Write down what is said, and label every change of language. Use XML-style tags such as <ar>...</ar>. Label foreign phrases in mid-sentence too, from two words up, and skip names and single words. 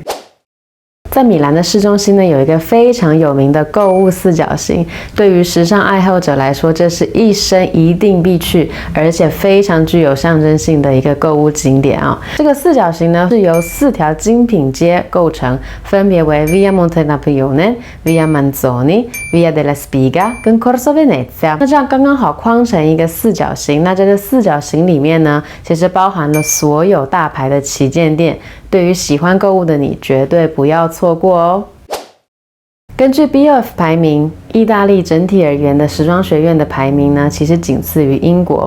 <zh>在米兰的市中心呢，有一个非常有名的购物4角形，对于时尚爱好者来说，这是一生一定必去，而且非常具有象征性的一个购物景点啊。这个4角形呢，是由4条精品街构成，分别为 Via Monte Napoleone、Via Manzoni、Via della Spiga 跟 Corso Venezia。那这样刚刚好框成一个4角形。那这个4角形里面呢，其实包含了所有大牌的旗舰店。对于喜欢购物的你，绝对不要错过哦。根据 BOF 排名，意大利整体而言的时装学院的排名呢，其实仅次于英国。</zh>